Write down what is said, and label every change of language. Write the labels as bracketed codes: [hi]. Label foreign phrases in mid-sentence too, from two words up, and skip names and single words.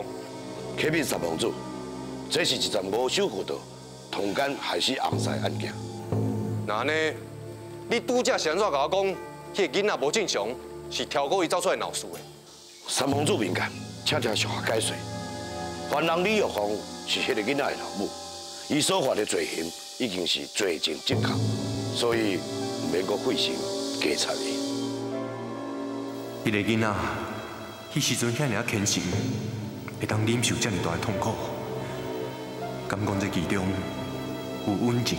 [nan] 启禀三公主，这是一桩无守妇道、通奸害死翁婿案件。那呢？你拄则是安怎甲我讲？迄个囡仔无正常，是挑过伊走出来闹事的。三公主敏感，请听属下解说。犯人李玉芳是迄个囡仔的老母，伊所犯的罪行已经是罪证确凿，所以唔免阁费心加查伊。迄个囡仔，迄时阵遐尔虔诚，会当忍受遮尔大的痛苦，敢讲这其中有恩情？